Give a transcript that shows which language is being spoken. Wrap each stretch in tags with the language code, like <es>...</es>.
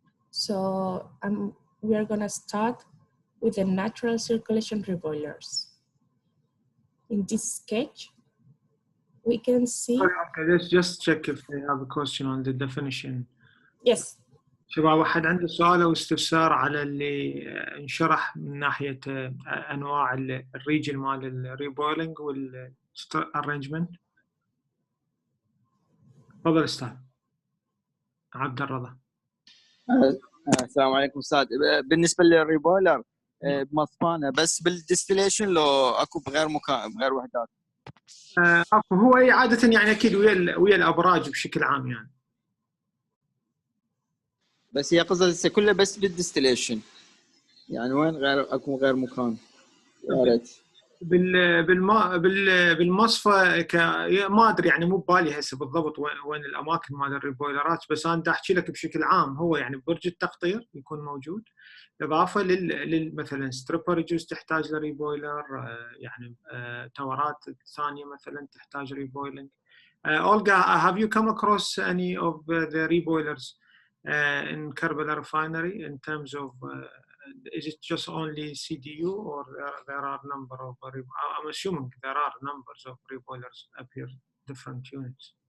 <en>So we are gonna start with the natural circulation reboilers. In this sketch, we can see... Okay, let's just check if they have a question on the definition. Yes.</en> <ar>شباب واحد عنده سؤال أو استفسار على اللي انشرح من ناحية أنواع الريجن مال الريبويلنج والارينجمنت؟ تفضل أستاذ عبد الرضا. السلام عليكم أستاذ. بالنسبة للريبويلر بمصفانة بس بالديستليشن لو أكو بغير مكان بغير وحدات؟ أكو هو عادة يعني أكيد ويا الأبراج بشكل عام يعني. بس هي قصة كلها بس بالديستليشن يعني وين غير اكو غير مكان يا ريت بالمصفى ما ادري يعني مو ببالي هسه بالضبط وين الاماكن مال الريبويلرات، بس انا احكي لك بشكل عام. هو يعني برج التقطير يكون موجود، اضافه مثلا ستريبر يجوز تحتاج لريبويلر، يعني تورات ثانيه مثلا تحتاج ريبويلنج.</ar> <en>Olga, have you come across any of the reboilers in Karbala refinery in terms of is it just only CDU or there are a number of I'm assuming there are numbers of reboilers appear different units.</en>